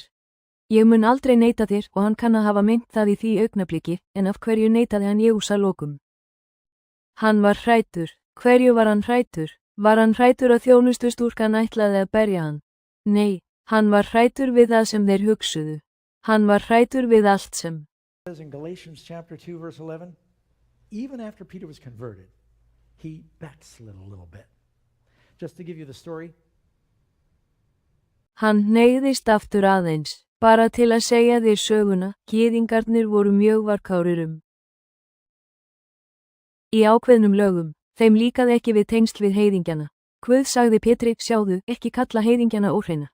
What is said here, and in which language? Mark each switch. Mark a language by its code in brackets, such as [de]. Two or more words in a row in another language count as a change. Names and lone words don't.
[is] Ég mun aldrei neita þér og hann kann að hafa meint það í því augnabliki, en af hverju neitaði hann Jésús að lokum? Hann var hræddur. Hverju var hann hræddur? Var hann hræddur að þjónustustúlkan ætlaði að berja hann? Nei, hann var hræddur við það sem þeir hugsuðu. Hann var hræddur við allt sem. [en] In Galatians chapter 2 verse 11, even after Peter was converted, he backslid a little bit. Just to give you the story. [is] Hann hneigðist aftur aðeins, bara til að segja þér söguna, gyðingarnir voru mjög varkárir. Í ákveðnum lögum, þeim líkaði ekki við tengsl við heiðingjana. Guð sagði Pétri, sjáðu, ekki kalla heiðingjana óhreina.